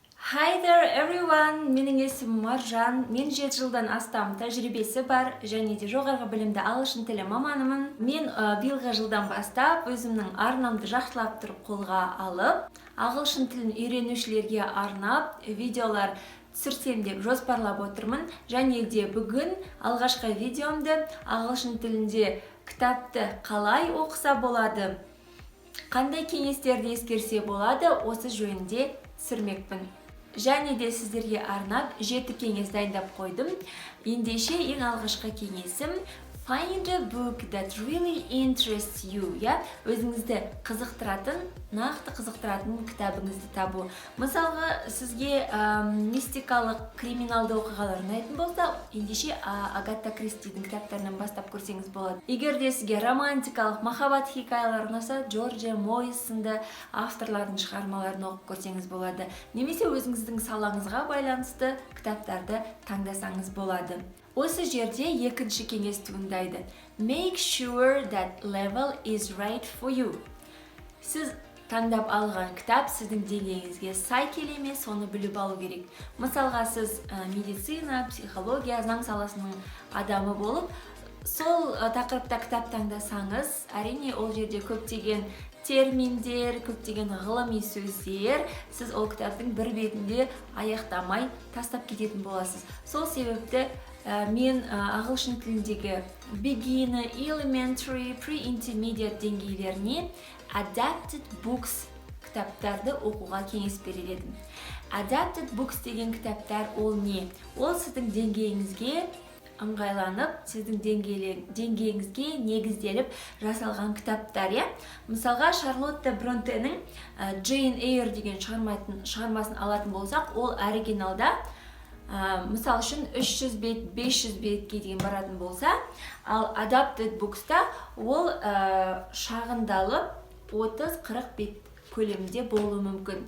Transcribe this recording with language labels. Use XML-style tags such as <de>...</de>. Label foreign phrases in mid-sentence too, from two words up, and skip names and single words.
<en>Hi there everyone,</en> <kk>менің есімім Маржан. Мен 7 жылдан астам тәжірибесі бар және де жоғарғы білімді ағылшын тілі маманымын. Мен биылғы жылдан бастап өзімнің арнамды жақсылап тұрып қолға алып, ағылшын тілін үйренушілерге арнап видеолар түсірсем деп жоспарлап отырмын. Және де бүгін алғашқы видеомды ағылшын тілінде кітапты қалай оқыса болады, қандай кеңестерді ескерсе болады, осы жөнінде түсірмекпін. Және де сіздерге арнап 7 кеңес дайындап қойдым. Ендеше ең алғашқы кеңесім</kk> <en>Find a book that really interests you.</en> <kk>Өзіңізді қызықтыратын, нақты қызықтыратын кітабыңызды табу. Мысалға, сізге мистикалық, криминалды оқиғалар ұнайтын болса, ендеше Агата Кристидің кітаптарынан бастап көрсеңіз болады. Егер де сізге романтикалық, махаббат хикаялар ұнаса, Джорджия Мойс сынды авторлардың шығармаларын оқып көрсеңіз болады. Немесе өзіңіздің салаңызға байланысты кітаптарды таңдасаңыз болады. Осы жерде екінші кеңес туындайды.</kk> <en>Make sure that level is right for you.</en> <kk>Сіз таңдап алған кітап сіздің деңгейіңізге сай келе ме, соны біліп алу керек. Мысалға, сіз медицина, психология, заң саласының адамы болып, сол тақырыпта кітап таңдасаңыз, әрине ол жерде көптеген терминдер, көптеген ғылыми сөздер, сіз ол кітаптың бір бетінде аяқтамай тастап кететін боласыз. Сол себепті мен ағылшын тіліндегі</kk> <en>beginner, elementary, pre-intermediate</en> <kk>деңгейлеріне</kk> <en>adapted books</en> <kk>кітаптарды оқуға кеңес берер едім.</kk> <en>Adapted books</en> <kk>деген кітаптар ол не? Ол сіздің деңгейіңізге ыңғайланып, сіздің деңгейіңізге негізделіп жасалған кітаптар. Мысалға, Шарлотта Бронтенің Jane Eyre деген шығармасын алатын болсақ, ол оригиналда мысал үшін 300 бет, 500 бетке дейін баратын болса, ал</kk> <en>Adapted Books-</en> <kk>та ол шағындалып 30-40 бет көлемінде болуы мүмкін.</kk>